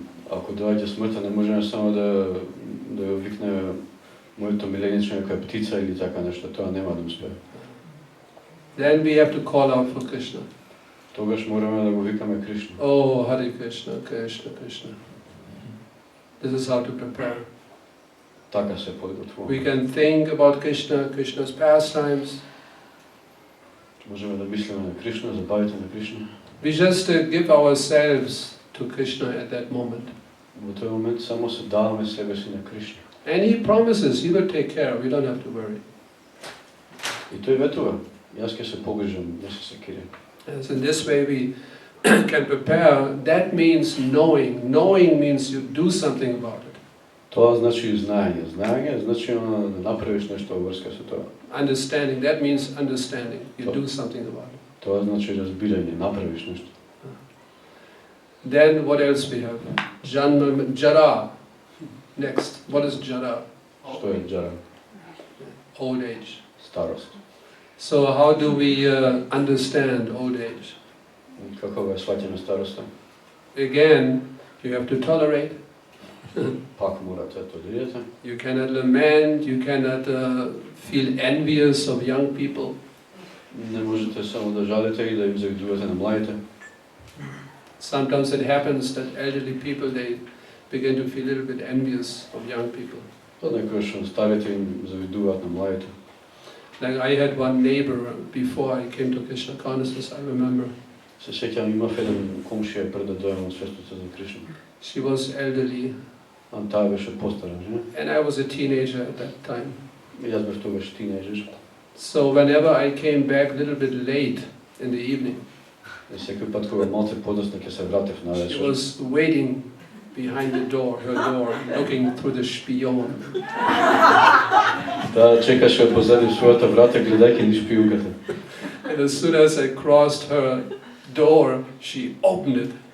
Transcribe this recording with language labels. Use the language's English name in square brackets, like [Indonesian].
[Macedonian] Ако доаѓа смртта, не можеме само да ја викне моето милениче нека птица или така нешто, тоа нема да успее. [English] Then we have to call out for Krishna. [Macedonian] Тогаш мораме да го викаме Кришна. [English] Oh, Hare Krishna, Krishna, Krishna. This is how to prepare. [Macedonian] Така се подготвуваме. [English] We can think about Krishna, Krishna's pastimes. [Macedonian] Можеме да мислиме на Кришна, забавите на Кришна. [English] We just give ourselves to Krishna at that moment. [Macedonian] Во тој момент само се даваме себе си на Кришна. [English] And he promises he will take care, we don't have to worry. [Macedonian] И тој ветува, јас ќе се погрижам, не се секирам. [English] As in this way we can prepare, that means knowing. Knowing means you do something about it. [Macedonian] Тоа значи знаење. Знаење значи да направиш нешто во врска со тоа. [English] Understanding, that means understanding. You do something about it. [Macedonian] Тоа значи разбирање, направиш нешто. [English] Then what else we have? Janma, Jara. Next, what is Jara? [Macedonian] Што е џара? [English] Old age. [Macedonian] Старост. [English] So how do we understand old age? [Macedonian] Како го сваќаме староста? [English] Again, you have to tolerate. [Macedonian] Пак морате да толерирате. [English] You cannot lament, you cannot feel envious of young people. [Macedonian] Не можете само да жалите и да им завидувате на младите. [English] Sometimes it happens that elderly people, they begin to feel a little bit envious of young people. [Macedonian] Некогаш старите им завидуваат на младите. [English] Like I had one neighbor before I came to Krishna consciousness, I remember. [Macedonian] Се сеќавам имав еден комшија пред да дојдам во светото за Кришна. [English] She was elderly, [Macedonian] Таа беше постара жена. [English] and I was a teenager at that time. [Macedonian] И јас бев тогаш тинејџер. [English] So whenever I came back a little bit late in the evening, [Macedonian] И секој пат кога малце подоцна ќе се вратев на [English] she [Macedonian] вечер. [English] was waiting behind the door, her door, looking through the spion. [Macedonian] Таа чекаше позади својата врата гледајќи низ шпијунката. [English] And as soon as I crossed her door, she opened it.